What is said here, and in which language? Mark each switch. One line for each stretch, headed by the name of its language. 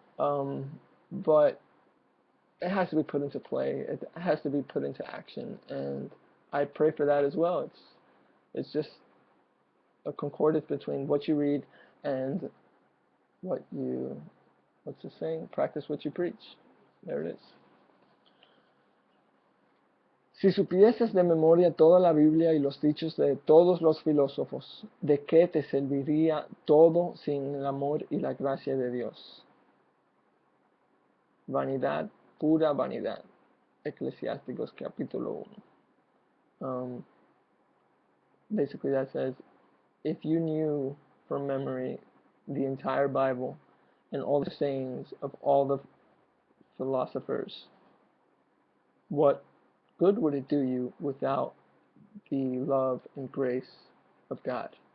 English: But it has to be put into play. It has to be put into action, and I pray for that as well. It's just a concordance between what you read and what's the saying? Practice what you preach. There it is.
Spanish: Si supieses de memoria toda la Biblia y los dichos de todos los filósofos, ¿de qué te serviría todo sin el amor y la gracia de Dios? Vanidad, pura vanidad. Eclesiásticos capítulo 1.
English: Basically that says, if you knew from memory the entire Bible and all the sayings of all the philosophers, what good would it do you without the love and grace of God?